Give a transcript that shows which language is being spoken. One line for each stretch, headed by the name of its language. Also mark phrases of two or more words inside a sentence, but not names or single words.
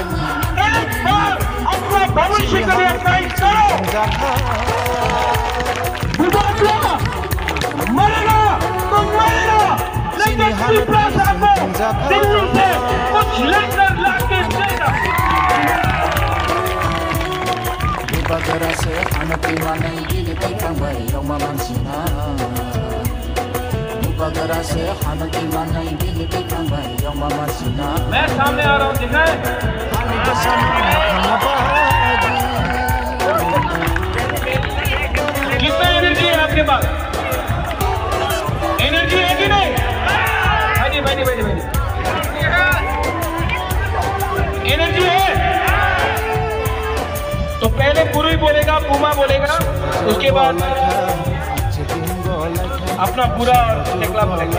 Hindi: एक बार अपना भविष्य के लिए फाइट करो। मरेगा तो मरेगा, लेकिन पिपरासा को दिल्ली से कुछ लेकर लाके देगा।
Kok Borok: Bagara se hanati manai gili tikangbai yoma mansina Bagara se hanati manai gili tikangbai yoma mansina
Hindi: मैं सामने आ रहा हूँ दिखाए कितना एनर्जी है आपके पास? एनर्जी है कि नहीं? भाई एनर्जी है तो पहले पुरुई बोलेगा, पुमा बोलेगा, उसके बाद अपना पूरा और टेकला बोलेगा।